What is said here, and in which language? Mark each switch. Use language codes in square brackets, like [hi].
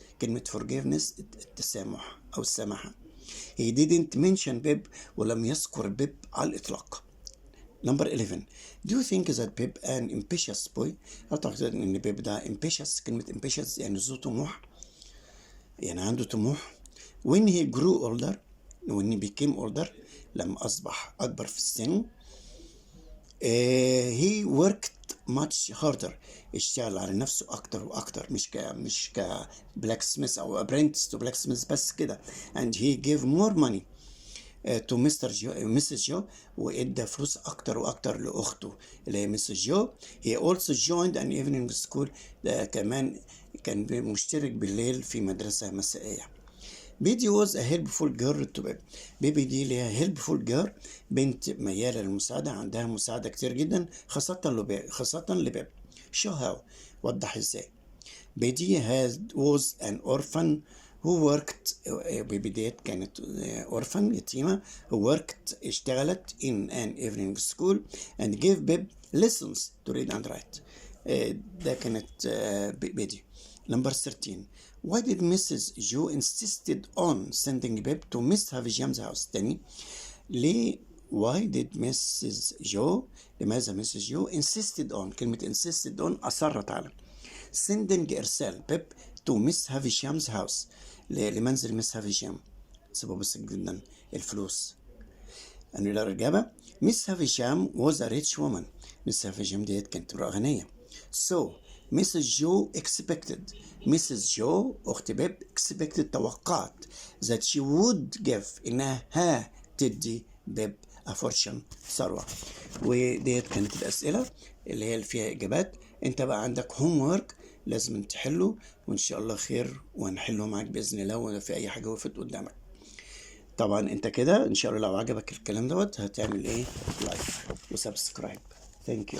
[ar] كلمة forgiveness التسامح او السماحة. [en] he didn't mention [ar] بيب ولم يذكر بيب على الإطلاق. [en] Number 11, do you think that Pip an ambitious boy? [ar] أعتقد إن بيب ده ambitious. كلمة ambitious يعني ذو طموح يعني عنده طموح. [en] when he grew older when he became older [ar] لما أصبح أكبر في السن [en] he worked much harder. [ar] اشتغل على نفسه أكتر وأكتر مش ك blacksmith أو [en] apprentice to blacksmith [ar] بس كده. [en] and he gave more money to Mrs. [ar] جو وادى فلوس اكتر واكتر لاخته اللي هي Mrs. جو. [en] he also joined an evening school. [ar] ده كمان كان مشترك بالليل في مدرسة مسائية. [en] Biddy was a helpful girl to Pip. [ar] بيبي دي ليها [en] helpful girl [ar] بنت ميالة للمساعدة عندها مساعدة كتير جدا خاصة لبيب. [en] show how [ar] وضح ازاي. [en] Biddy was an orphan who worked. [ar] بيبي ديت كانت [en] orphan يتيمة who worked اشتغلت in an evening school and gave Pip lessons to read and write. [ar] ده كانت بيدي. [en] Number 13, why did Mrs. Joe insisted on sending Pip to Miss Havisham's house؟ [ar] تاني ليه [en] why did Mrs. Joe لماذا Mrs. Joe insisted on [ar] كلمة [en] insisted on [ar] أصرت على [en] sending إرسال Pip to Miss Havisham's house [ar] لمنزل مس هافيشام. سبب بسيط جدا الفلوس. أنه الإجابة مس هافيشام [en] was a rich woman. [ar] مس هافيشام ديت كانت امرأة غنية. [en] so Mrs. Joe expected Mrs. Joe [ar] أخت بيب [en] expected توقعت that she would give [ar] إنها تدي بيب [en] a fortune ثروة. [ar] وديت كانت الأسئلة اللي هي اللي فيها إجابات. أنت بقى عندك homework لازم تحله وإن شاء الله خير وهنحله معاك بإذن الله ولا في أي حاجة وقفت قدامك. طبعا أنت كده إن شاء الله لو عجبك الكلام دوت هتعمل إيه لايك وسبسكرايب. ثانك يو.